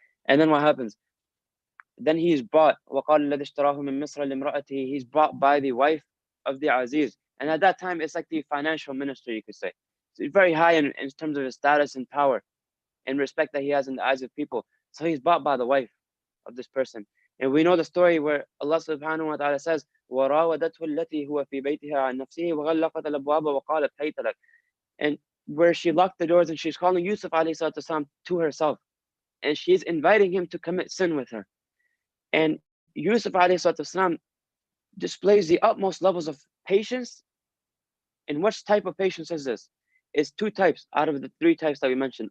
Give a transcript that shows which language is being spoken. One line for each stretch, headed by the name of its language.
English: And then what happens? Then he's bought.
Arabic: وَقَالَ الَّذِي اشْتَرَاهُ مِن مِصْرَ لِامْرَأَتِهِ.
English: He's bought by the wife of the Aziz. And at that time, it's like the financial minister, you could say. So he's very high in terms of his status and power and respect that he has in the eyes of people. So he's bought by the wife of this person. And we know the story where Allah subhanahu wa ta'ala says,
Arabic: وَرَاوَدَتْهُ الَّتِي هُوَ فِي بَيْتِهَا عَنْ نَفْسِهِ وَغَلَّقَتِ الْأَبْوَابَ وَقَالَتْ هَيْتَ لَكَ.
English: And where she locked the doors and she's calling Yusuf alayhi salam to herself, and she's inviting him to commit sin with her. And Yusuf alayhi salam displays the utmost levels of patience. And which type of patience is this? It's two types out of the three types that we mentioned.